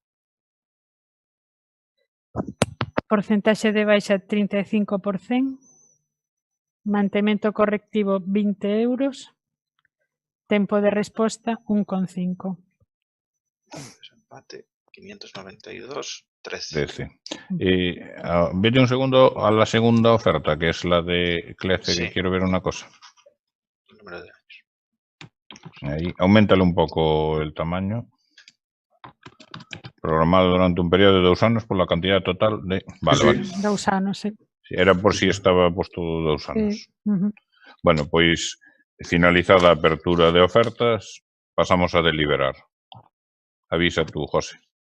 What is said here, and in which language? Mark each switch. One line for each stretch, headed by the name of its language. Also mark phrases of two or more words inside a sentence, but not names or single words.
Galician: Porcentaxe de baixa 35%. Mantemento correctivo 20 euros. Tempo de resposta 1,5. Desempate 592, 13.
Spanish: 13. Vete un segundo a la segunda oferta, que es la de Clece, Sí. que quiero ver una cosa. Número de años. Ahí, auméntale un poco el tamaño. Programado durante un periodo de 2 anos por la cantidad total de... Vale. 2 anos, sí. Sí, era por si estaba puesto 2 anos. Ujú.
Galician: Bueno, pois, finalizada a apertura de ofertas, pasamos a deliberar.
Spanish: Avisa tú, José.